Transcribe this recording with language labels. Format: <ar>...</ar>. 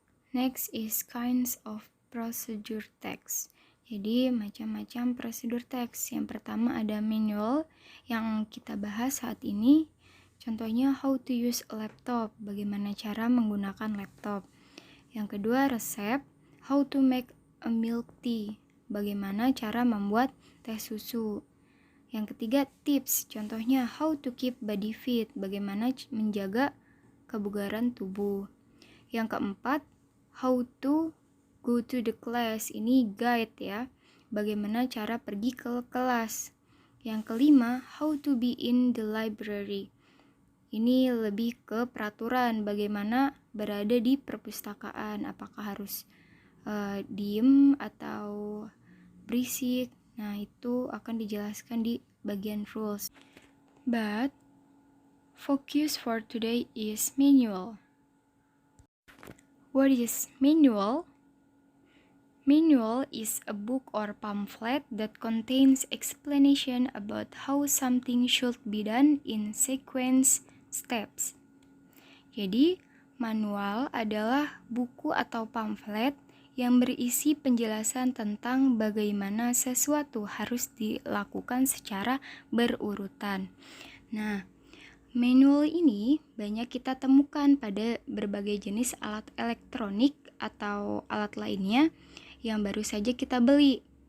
<en>Next is kinds of procedure text.</en> <id>Jadi macam-macam prosedur teks. Yang pertama ada manual yang kita bahas saat ini. Contohnya</id> <en>how to use a laptop,</en> <id>bagaimana cara menggunakan laptop. Yang kedua resep,</id> <en>how to make a milk tea,</en> <id>bagaimana cara membuat teh susu. Yang ketiga tips, contohnya</id> <en>how to keep body fit,</en> <id>bagaimana menjaga kebugaran tubuh. Yang keempat,</id> <en>how to go to the class,</en> <id>ini guide ya, bagaimana cara pergi ke kelas.</id> <en>Yang kelima, how to be in the library.</en> <id>Ini lebih ke peraturan bagaimana berada di perpustakaan, apakah harus diem atau berisik. Nah, itu akan dijelaskan di bagian rules.</id> <en>But focus for today is manual. What is manual? Manual is a book or pamphlet that contains explanation about how something should be done in sequence steps.</en> <id>Jadi, manual adalah buku atau pamflet yang berisi penjelasan tentang bagaimana sesuatu harus dilakukan secara berurutan. Nah, manual ini banyak kita temukan pada berbagai jenis alat elektronik atau alat lainnya yang baru saja kita beli.</id>